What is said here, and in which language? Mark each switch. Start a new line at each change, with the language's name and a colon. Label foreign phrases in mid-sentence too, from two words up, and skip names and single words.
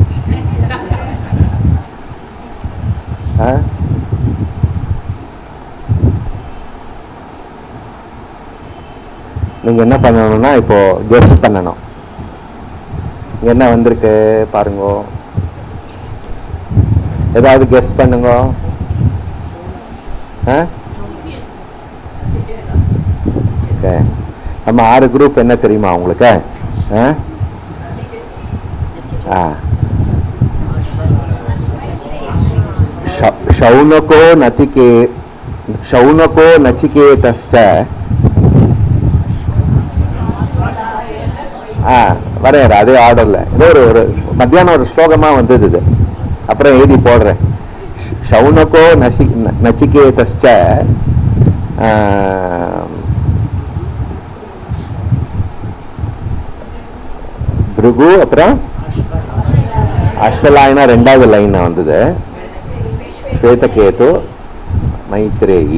Tamil: நீங்க என்ன பண்ணணும்னா இப்போ கெஸ் பண்ணணும். என்ன வந்திருக்கு பாருங்க. ஏதாவது கெஸ் பண்ணுங்க. நம்ம 6 குரூப் என்ன தெரியுமா உங்களுக்கு?
Sanskrit: शौनको नचिकेतश्च
Tamil: வரையற அதே ஆர்டர்ல ஏதோ ஒரு மத்தியானம் ஒரு ஸ்லோகமா வந்தது. இது அப்புறம் எழுதி போடுறேன்.
Sanskrit: शौनको नचिकेतश्च
Tamil: பிருகு அப்புறம் அஸ்வலாயனா 2வது லைன் வந்தது. ஸ்வேதகேது மைத்ரேயி.